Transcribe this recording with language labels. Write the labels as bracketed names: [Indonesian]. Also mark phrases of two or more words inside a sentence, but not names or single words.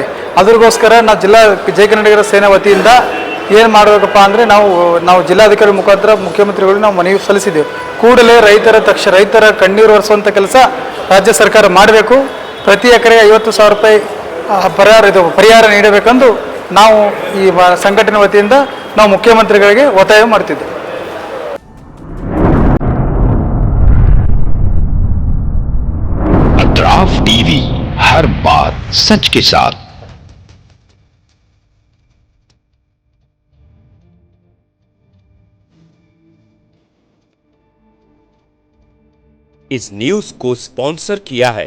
[Kannada] ಅದ್ರಗೋಸ್ಕರ ನಾವು ಜೈ ಕನ್ನಡಿಗರ ಸೇನಾ ವತಿಯಿಂದ ಏನು ಮಾಡಬೇಕಪ್ಪ ಅಂದರೆ ನಾವು ಜಿಲ್ಲಾಧಿಕಾರಿ ಮುಖಾಂತರ ಮುಖ್ಯಮಂತ್ರಿಗಳಿಗೆ ನಾವು ಮನವಿ ಸಲ್ಲಿಸಿದ್ದೆವು. ಕೂಡಲೇ ರೈತರ ಕಣ್ಣೀರು ಒರೆಸುವಂಥ ಕೆಲಸ ರಾಜ್ಯ ಸರ್ಕಾರ ಮಾಡಬೇಕು. ಪ್ರತಿ ಎಕರೆಗೆ 50,000 ರೂಪಾಯಿ ಪರಿಹಾರ ನೀಡಬೇಕೆಂದು ನಾವು ಈ ಸಂಘಟನೆ ವತಿಯಿಂದ ನಾವು ಮುಖ್ಯಮಂತ್ರಿಗಳಿಗೆ ಒತ್ತಾಯ ಮಾಡ್ತಿದ್ದೇವೆ. [Hindi] अतराफ टीवी, हर बात सच के साथ। इस न्यूज को स्पॉन्सर किया है